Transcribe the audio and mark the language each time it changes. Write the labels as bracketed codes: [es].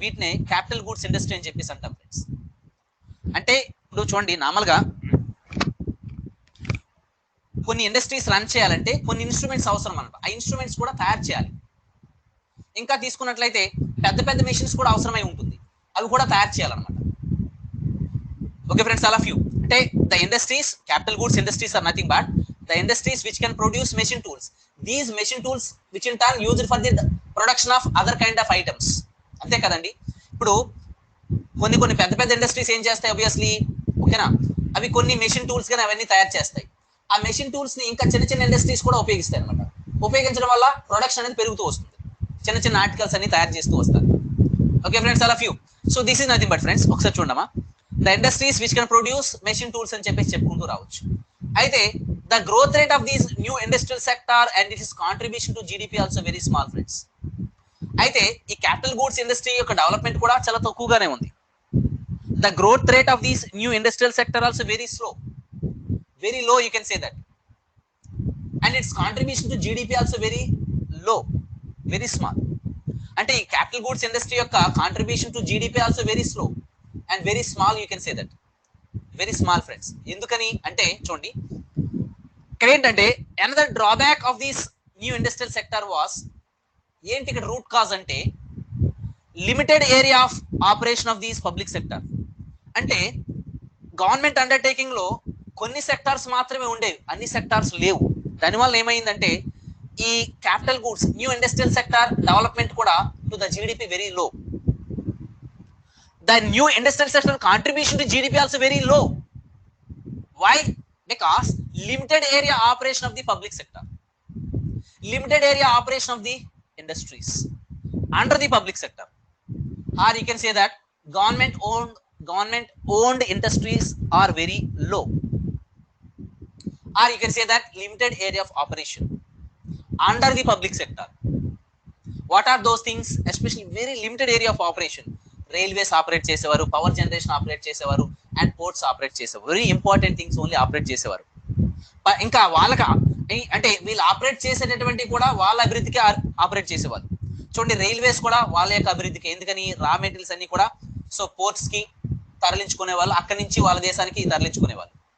[te] వీటిని capital goods industry అని చెప్పేసి అంటాం ఫ్రెండ్స్. అంటే ఇప్పుడు చూడండి, నార్మల్గా కొన్ని ఇండస్ట్రీస్ రన్ చేయాలంటే కొన్ని ఇన్స్ట్రుమెంట్స్ అవసరం అనమాట. ఆ ఇన్స్ట్రుమెంట్స్ కూడా తయారు చేయాలి. ఇంకా తీసుకున్నట్లయితే పెద్ద మెషిన్స్ కూడా అవసరమై ఉంటుంది, అవి కూడా తయారు చేయాలన్నమాట. Okay friends, all of you. [en] అంటే the industries, capital goods industries are nothing but the industries which can produce machine tools. These machine tools which in turn used for the production of other kind of items. [te] అంతే కదండి. ఇప్పుడు కొన్ని పెద్ద industries ఏం చేస్తాయి obviously, ఓకేనా, అవి కొన్ని మెషిన్ టూల్స్ కానీ అవన్నీ తయారు చేస్తాయి. ఆ మెషిన్ టూల్స్ ని ఇంకా చిన్న ఇండస్ట్రీస్ కూడా ఉపయోగిస్తాయి అనమాట. ఉపయోగించడం వల్ల ప్రొడక్షన్ అనేది పెరుగుతూ వస్తుంది. చిన్న ఆర్టికల్స్ అన్ని తయారు చేస్తూ వస్తారు. Okay friends, all of you. [en] so this is nothing but friends, [te] ఒకసారి చూడమా, [en] the industries which can produce machine tools [te] అని చెప్పేసి చెప్పుకుంటూ రావచ్చు. [en] అయితే the growth rate of these new industrial sector and its contribution to GDP also very small friends. [te] అయితే ఈ capital goods industry యొక్క development కూడా చాలా తక్కువగానే ఉంది. [en] the growth rate of these new industrial sector also very low you can say that, and its contribution to GDP also very low, very small. [te] అంటే ఈ [en] Capital goods industry యొక్క contribution to GDP also very slow and very small, you can say that, very small friends. [te] ఎందుకని అంటే చూడండి, ఇక్కడ ఏంటంటే [en] another drawback of this new industrial sector was, [te] ఏంటి ఇక్కడ [en] Root cause అంటే limited area of operation of these public sector. [te] అంటే government undertaking లో కొన్ని సెక్టార్స్ మాత్రమే ఉండేవి, అన్ని సెక్టార్స్ లేవు. దానివల్ల ఏమైందంటే [en] ఈ capital goods new industrial sector development కూడా to the GDP very low. The new industrial sector contribution to GDP also very low. Why? Because limited area operation of the public sector, limited area operation of the industries under the public sector, or you can say that government owned industries are very low, or you can say that limited area of operation under the public sector. What are those things? Especially very limited area of operation. [te] Railways operate చేసేవారు, power generation operate చేసేవారు, and ports operate చేసేవారు. [en] very important things only [te] operate చేసేవారు. ఇంకా వాళ్ళకి అంటే వీళ్ళు operate చేసేటటువంటి కూడా వాళ్ళ అభివృద్ధికి ఆపరేట్ చేసేవాళ్ళు. చూడండి, రైల్వేస్ కూడా వాళ్ళ యొక్క అభివృద్ధికి, ఎందుకని రా మెటీరియల్స్ అన్ని కూడా సో పోర్ట్స్ కి తరలించుకునే వాళ్ళు, అక్కడి నుంచి వాళ్ళ దేశానికి తరలించుకునే వాళ్ళు.